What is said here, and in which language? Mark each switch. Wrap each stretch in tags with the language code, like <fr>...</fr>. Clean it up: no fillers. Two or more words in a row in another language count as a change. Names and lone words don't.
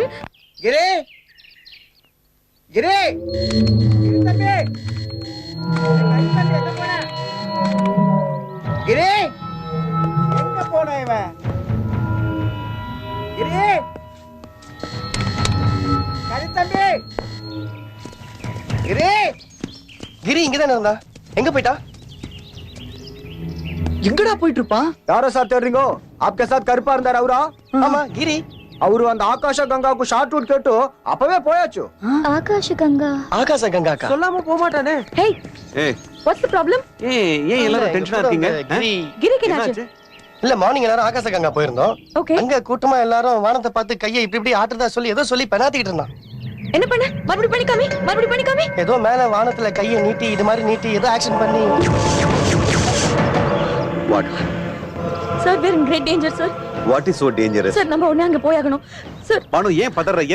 <ta>கிரே கிரே தம்பி, கிரே எங்க போன இவன்? கிரே தம்பி, கிரே. கிரி இங்கதானே இருந்தா, எங்க போயிட்டா? எங்கடா போயிட்டு இருப்பான்? யாரோ சார் தேடுறீங்க?</ta> <hi>आपके साथ</hi> <ta>கருப்பா இருந்தார் அவரா? ஆமா கிரி. அவரு அந்த ஆகாஷ கங்காவுக்கு ஷார்ட் ரூட் கேட்டு அப்பவே போயாச்சு. ஆகாஷ கங்கா? ஆகாச கங்காக்கா? சொல்லாம போக மாட்டானே. Hey, ஏய்</ta> <en>what's the problem?</en> <ta>ஏன் எல்லாரும் டென்ஷனா இருக்கீங்க? கிரி, கிரிக்கு என்னாச்சு? இல்ல மார்னிங் எல்லாரும் ஆகாச கங்கா போயிருந்தோம். Okay. அங்க கூட்டமா எல்லாரும் வானத்தை பார்த்து கையை இப்படி இப்படி ஆட்டுறதா சொல்லி ஏதோ சொல்லி பெனாத்திட்டு இருந்தான். என்ன பண்ண? மறுபடியும் பண்ணிக்காமி. ஏதோ மேல வானத்துல கையை நீட்டி இது மாதிரி நீட்டி ஏதோ ஆக்ஷன் பண்ணி. வாட் சார்,</ta> <en>we're in great danger, sir. What is so dangerous?</en> <ta>சார், நம்ம உடனே அங்க போயாகணும். சார், பானு ஏன் பதற? என்ன?</ta>